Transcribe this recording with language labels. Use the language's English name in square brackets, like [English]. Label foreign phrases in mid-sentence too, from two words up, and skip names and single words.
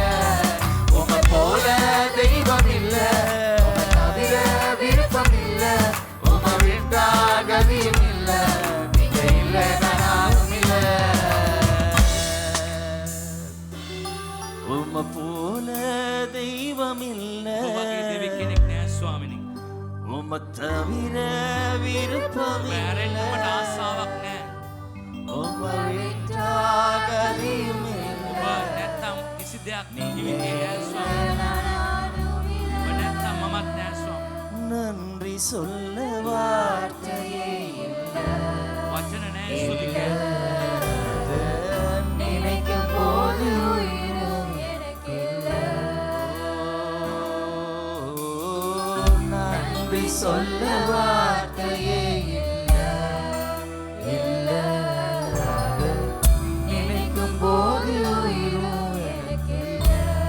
[Tamil] உம்மை போல தெய்வம் இல்ல, உம்மை தவிர விருப்பம் இல்ல. உம்மை விட்டா கதியும் இல்ல, நீங்க இல்ல நானும் இல்ல. உம்மை போல தெய்வம் இல்ல, [Sinhala] ඔබගේ දෙවි කෙනෙක් නෑ ස්වාමිනී. [Tamil] உம்மை தவிர விருப்பம் [Sinhala] මෑරෙන්න [Tamil] இல்ல. [Sinhala] මට ආසාවක් නෑ. [Tamil] உம்மை விட்டா கதியும் [Sinhala] ඔබ [Tamil] இல்ல. [Sinhala] නැත්තම් කිසි දෙයක් මේ ජීවිතේ නෑ ස්වාමිනී. ඔබ නැත්තම් මමත් නෑ ස්වාමිනී. [Tamil] நன்றி சொல்ல வார்த்தையே இல்லை, [Sinhala] වචන නෑ ස්තුති කරන්න. [Tamil] நினைக்கும் போது உயிரும் எனக்கு இல்லை. நன்றி சொல்ல வார்த்தையே இல்லை, இல்லை. நினைக்கும் போது உயிரும் எனக்கு இல்லை.